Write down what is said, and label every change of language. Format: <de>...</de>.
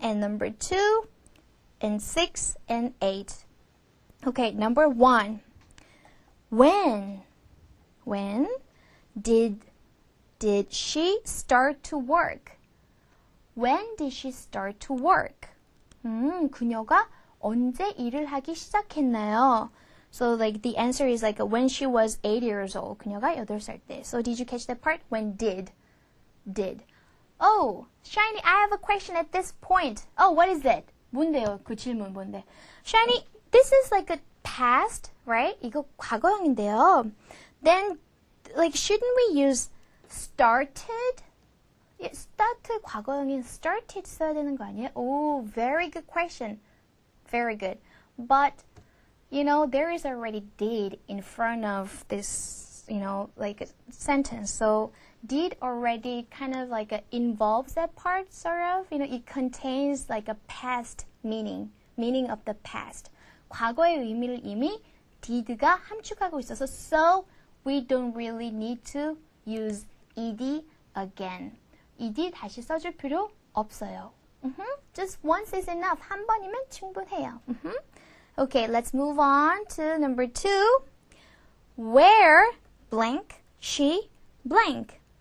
<en>And number 2, and 6, and 8. Okay, number 1. When did she start to work? When did she start to work?</en> <ko>그녀가 언제 일을 하기 시작했나요?</ko> <en>So the answer is when she was 8 years old.</en> <ko>그녀가 8살 때.</ko> <en>So did you catch that part? When did. Oh, Shiny, I have a question at this point. Oh, what is it?</en> <ko>뭔데요? 그 질문 뭔데?</ko> <en>Shiny, this is a past, right?</en> <ko>이거 과거형인데요.</ko> <en>Then, shouldn't we use started? started</en> <ko>과거형인 started 써야 되는 거 아니에요?</ko> <en>Oh, very good question. Very good. But, there is already did in front of this, a sentence. So, did already kind of involves that part, sort of. It contains a past meaning of the past.</en> <ko>과거의 의미를 이미 did가 함축하고 있어서</ko> <en>so we don't really need to use ed again. ed</en> <ko>다시 써줄 필요 없어요.</ko> <en>Just once is enough.</en> <ko>한 번이면 충분해요.</ko> <en>Okay, let's move on to number 2. Where blank she blank?</en>